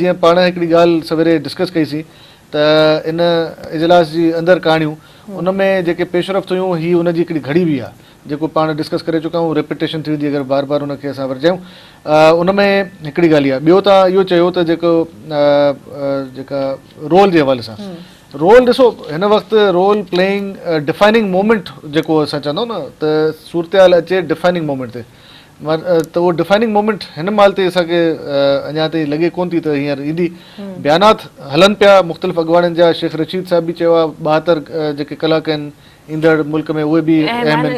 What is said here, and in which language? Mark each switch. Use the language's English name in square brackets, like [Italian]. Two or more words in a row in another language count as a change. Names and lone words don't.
[Sindhi] जीअं पाण हिकिड़ी ॻाल्हि सवेरे डिस्कस कईसीं त इन इजलास जी अंदरि कहाणियूं, उन में जेके पेशरफ़्त हुयूं, हीअ उनजी हिकिड़ी घड़ी बि आहे जेको पाण डिस्कस करे चुका आहियूं। रेपिटेशन थी वेंदी अगरि बार बार उनखे असां वरजायूं। उन में हिकिड़ी ॻाल्हि आहे। ॿियो तव्हां इहो चयो त जेको जेका रोल जे हवाले सां रोल, ॾिसो हिन वक़्तु [English] role playing defining moment [Sindhi] जेको असां चवंदा आहियूं न त सूरत हाल अचे [English] defining moment [Sindhi] ते, त उहो [English] defining moment [Sindhi] हिन महिल ते असांखे अञा ताईं लॻे कोन थी त हींअर ईंदी। बयानात हलनि पिया मुख़्तलिफ़ अॻवाननि जा। शेख रशीद साहब बि चयो आहे 72 जेके कलाक आहिनि ईंदड़ मुल्क में, उहे बि अहम आहिनि।